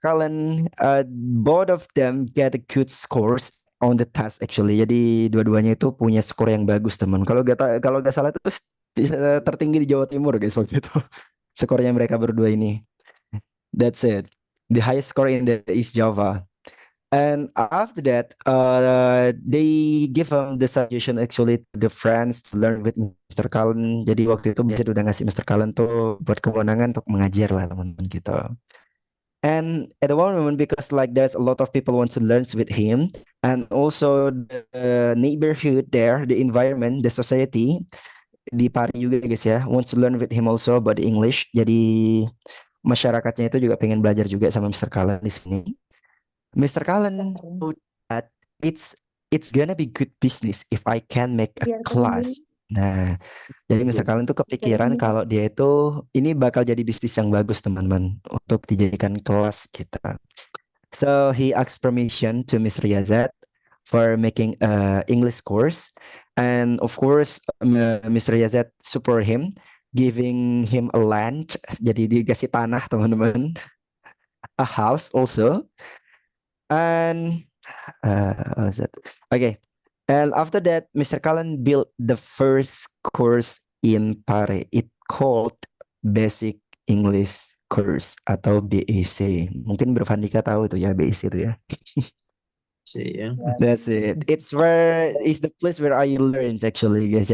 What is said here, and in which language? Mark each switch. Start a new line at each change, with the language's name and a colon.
English: Cullen, both of them get a good scores on the test actually.
Indonesian: Jadi dua-duanya itu punya skor yang bagus teman. Kalau gak salah itu bisa tertinggi di Jawa Timur guys waktu itu.
English: Skornya mereka berdua ini. That's it. The highest score in the East Java. And after that, they give the suggestion actually to the friends to learn with Mr. Cullen.
Indonesian: Jadi waktu itu biasa udah ngasih Mr. Cullen tuh buat kewenangan untuk mengajar lah teman-teman gitu.
English: And at the moment, because like there's a lot of people want to learn with him, and also the neighborhood there, the environment, the society di Pari juga guys ya, wants to learn with him also about the English.
Indonesian: Jadi masyarakatnya itu juga pengen belajar juga sama Mr. Cullen di sini. Mr.
English: Cullen thought that it's gonna be good business if I can make a class.
Indonesian: Nah, jadi Mr. Cullen tuh kepikiran kalau dia itu ini bakal jadi bisnis yang bagus teman-teman untuk dijadikan kelas kita.
English: So he asked permission to Mr. Yazet for making a English course, and of course Mr. Yazet support him, giving him a land, jadi dikasih tanah teman-teman, a house also, and okay. And after that, Mr. Cullen built the first course in Pare. It called Basic English Course atau BEC.
Indonesian: Mungkin Bro Fandika tahu itu ya BEC itu ya. Ya.
English: That's it. It's the place where I learn actually guys.